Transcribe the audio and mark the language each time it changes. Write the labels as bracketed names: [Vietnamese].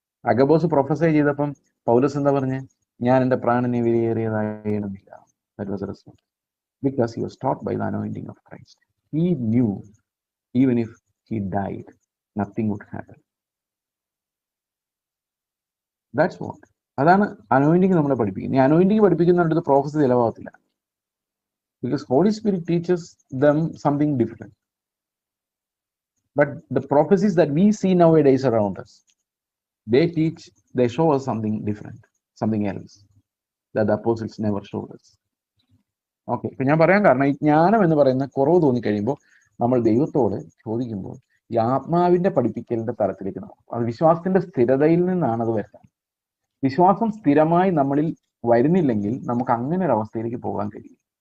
[Malayalam] Agabus പ്രൊഫസൈ ചെയ്തപ്പം പൗലോസ് എന്താ പറഞ്ഞേ? ഞാൻ എൻ്റെ പ്രാണനെ വിലയേറിയതായില്ല. [English] That was a response. Because he was taught by the anointing of Christ. He knew even if he died, nothing would happen. That's what. [Malayalam] അതാണ് anointing നമ്മളെ പഠിപ്പിക്കുന്നത്. ഈ anointing പഠിപ്പിക്കുന്നിടത്ത് prophecy ചിലവാകത്തില്ല. [English] Because Holy Spirit teaches them something different. But the prophecies that we see nowadays around us, they show us something different, something else that the apostles never showed us. [Malayalam] Okay, ഇപ്പൊ ഞാൻ പറയാൻ കാരണം, ഈ ജ്ഞാനം എന്ന് പറയുന്ന കുറവ് തോന്നിക്കഴിയുമ്പോൾ നമ്മൾ ദൈവത്തോട് ചോദിക്കുമ്പോൾ ഈ ആത്മാവിന്റെ പഠിപ്പിക്കലിന്റെ തലത്തിലേക്ക് നോക്കും. അത് വിശ്വാസത്തിന്റെ സ്ഥിരതയിൽ നിന്നാണ് അത് വരുന്നത്. വിശ്വാസം സ്ഥിരമായി നമ്മളിൽ വരുന്നില്ലെങ്കിൽ നമുക്ക് അങ്ങനെ ഒരു അവസ്ഥയിലേക്ക് പോകാൻ കഴിയും.